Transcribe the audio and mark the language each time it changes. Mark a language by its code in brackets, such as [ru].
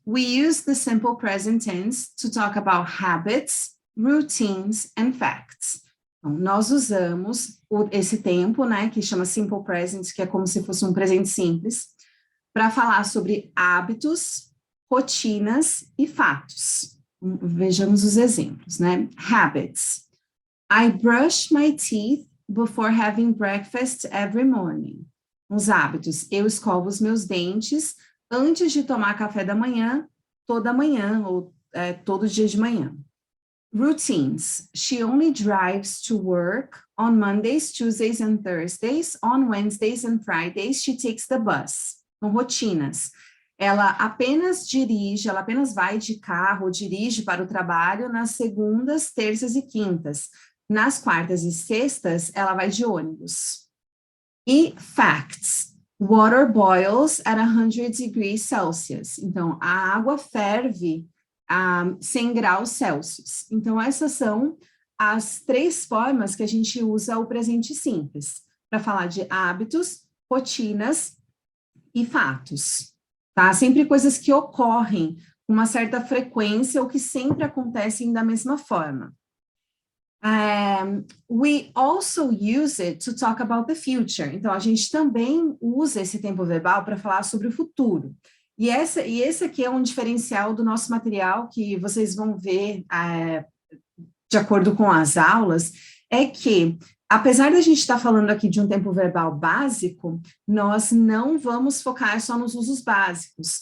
[en] We use the simple present tense to talk about habits, routines, and facts. [pt] Então, nós usamos esse tempo, né, que chama simple present, que é como se fosse um presente simples, para falar sobre hábitos, rotinas e fatos. Vejamos os exemplos, né? Habits. [en] I brush my teeth before having breakfast every morning. [pt] Os hábitos. Eu escovo os meus dentes antes de tomar café da manhã, toda manhã, ou todo dia de manhã. [en] Routines. She only drives to work on Mondays, Tuesdays and Thursdays. On Wednesdays and Fridays, she takes the bus. [pt] Então, rotinas. Ela apenas vai de carro, ou dirige para o trabalho nas segundas, terças e quintas. Nas quartas e sextas, ela vai de ônibus. [en] E facts. Water boils at 100 degrees Celsius. [pt] Então, a água ferve a 100 graus Celsius. Então, essas são as três formas que a gente usa o presente simples, para falar de hábitos, rotinas e fatos. Tá? Sempre coisas que ocorrem com uma certa frequência ou que sempre acontecem da mesma forma. [en] We also use it to talk about the future. [pt] Então, a gente também usa esse tempo verbal para falar sobre o futuro. E esse aqui é um diferencial do nosso material que vocês vão ver de acordo com as aulas, é que, apesar da gente estar falando aqui de um tempo verbal básico, nós não vamos focar só nos usos básicos.